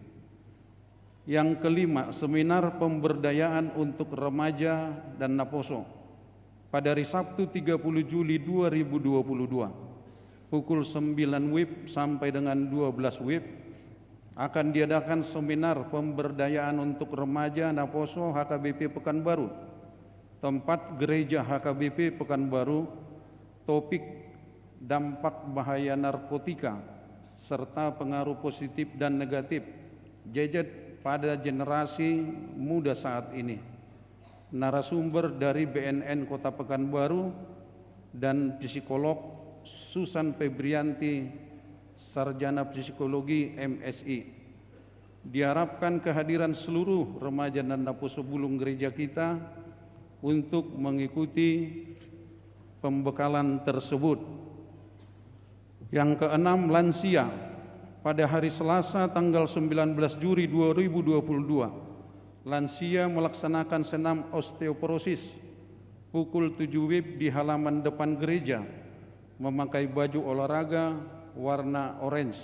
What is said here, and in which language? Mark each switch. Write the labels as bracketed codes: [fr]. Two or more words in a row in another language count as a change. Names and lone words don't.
[id] Yang kelima, seminar pemberdayaan untuk remaja dan naposo pada hari Sabtu 30 Juli 2022 pukul 9 WIB sampai dengan 12 WIB akan diadakan seminar pemberdayaan untuk remaja naposo HKBP Pekanbaru, tempat gereja HKBP Pekanbaru. Topik dampak bahaya narkotika serta pengaruh positif dan negatif gadget pada generasi muda saat ini. Narasumber dari BNN Kota Pekanbaru dan psikolog Susan Febrianti, sarjana psikologi MSI. Diharapkan kehadiran seluruh remaja dan [bbc] naposo bulung [id] gereja kita untuk mengikuti pembekalan tersebut. Yang keenam, lansia. Pada hari Selasa tanggal 19 Juli 2022, lansia melaksanakan senam osteoporosis pukul 7 WIB di halaman depan gereja, memakai baju olahraga warna orange.